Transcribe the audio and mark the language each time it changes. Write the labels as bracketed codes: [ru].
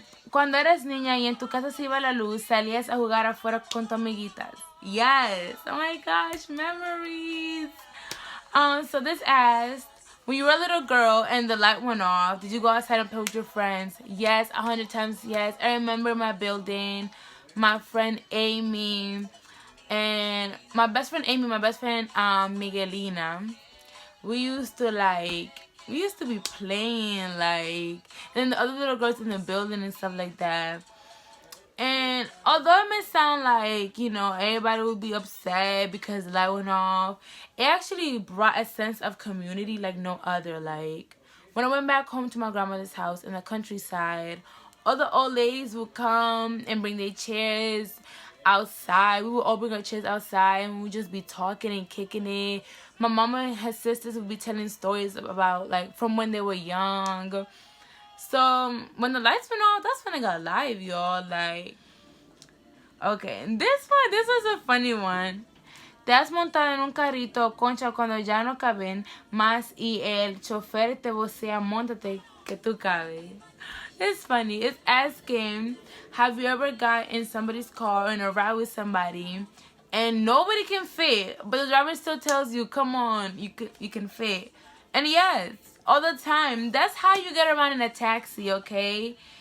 [es] Cuando eras niña y en tu casa se iba la luz, salías a jugar afuera con tus amiguitas. [en] Yes. Oh my gosh, memories. So this asked, when you were a little girl and the light went off, did you go outside and play with your friends? Yes, 100 times yes. I remember my building, my friend Amy, and my best friend Miguelina. We used to be playing, like, and the other little girls in the building and stuff like that. And although it may sound like, you know, everybody would be upset because the light went off, it actually brought a sense of community like no other. Like, when I went back home to my grandmother's house in the countryside, all the old ladies would come and bring their chairs outside. We would all bring our chairs outside and we would just be talking and kicking it. My mama and her sisters would be telling stories about, like, from when they were young. So when the lights went off, that's when I got live, y'all. Like, okay, this was a funny one. [es] Te has montado en un carrito, concha, cuando ya no caben más y el chofer te vocea, montate que tú cabes. [en] It's funny. It's asking, have you ever got in somebody's car in a ride with somebody and nobody can fit, but the driver still tells you, come on, you can fit. And yes, all the time. That's how you get around in a taxi, okay?